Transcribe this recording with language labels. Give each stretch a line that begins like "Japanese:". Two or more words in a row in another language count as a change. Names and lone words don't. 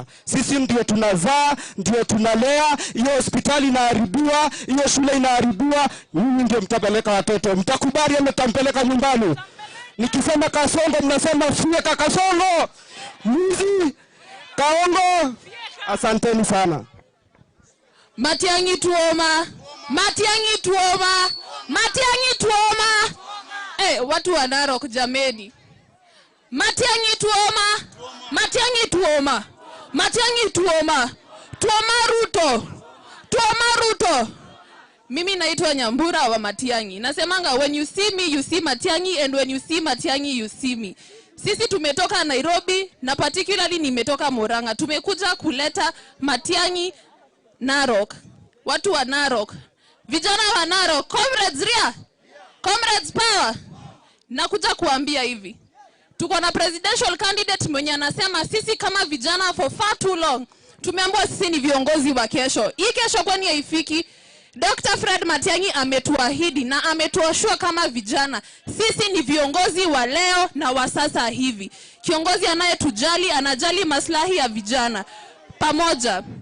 Swahili: Sisi ndio tunazaa, ndio tunalea, hiyo hospitali inaharibiwa, hiyo shule inaharibiwa, nyinyi ndio mtapeleka watoto. Mtakubali ama mtampeleka nyumbani? Nikisema Kasongo mnasema fieka Kasongo. Mwizi Kaongo. Asanteni sana. Matiang'i tuoma. Matiang'i tuoma. Matiang'i tuoma. Watu wa Narok jameni. Matiang'i tuoma. Matiang'i tuoma. Matiang'i tuoma. Tuoma Ruto. Tuoma Ruto. Mimi naitwa Nyambura wa Matiang'i. Nasemanga
English: when you see me you see Matiang'i, and when you see Matiang'i you see me.
Swahili: Sisi tumetoka Nairobi na particularly nimetoka Murang'a. Tumekuja kuleta Matiang'i Narok. Watu wa Narok, Vijana wa Narok, comrades ria,
English: comrades power.
Swahili: Nakuja kuambia hivi. Tuko na
English: presidential candidate
Swahili: mwenye anasema sisi kama vijana
English: for far too long
Swahili: tumeambiwa sisi ni viongozi wa kesho. Hii kesho kwani haifiki? Dr. Fred Matiang'i ametuahidi na ametuashua kama vijana sisi ni viongozi wa leo na wa sasa hivi. Kiongozi anayetujali, anajali maslahi ya vijana. Pamoja.